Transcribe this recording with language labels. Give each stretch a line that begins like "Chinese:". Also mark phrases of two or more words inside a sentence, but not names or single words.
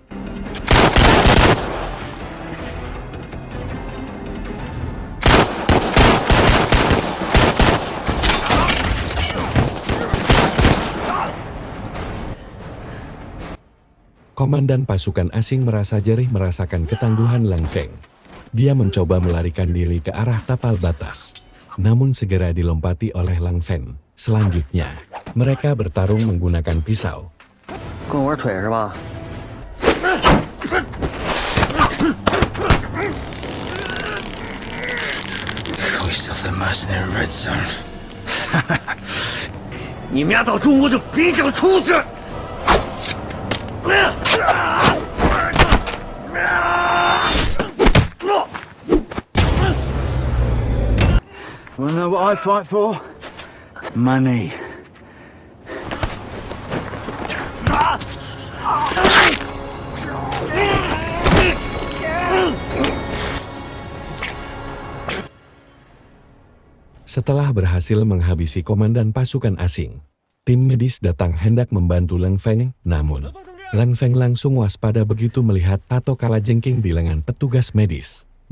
Indonesian: Komandan pasukan asing merasa jerih merasakan ketangguhan Leng Feng. Dia mencoba melarikan diri ke arah tapal batas. Namun segera dilompati oleh Leng Feng. Selanjutnya, mereka bertarung menggunakan pisau.
Chinese: 跟我玩腿是吧？
English: Call yourself the mercenary Red Zone.
Chinese: 你们丫到中国就别想出去！
English: Wanna know what I fight for? Money.
Indonesian: Setelah berhasil menghabisi komandan pasukan asing, tim medis datang hendak membantu Leng Feng, namun Leng Feng langsung waspada begitu melihat tato kalajengking di lengan petugas medis.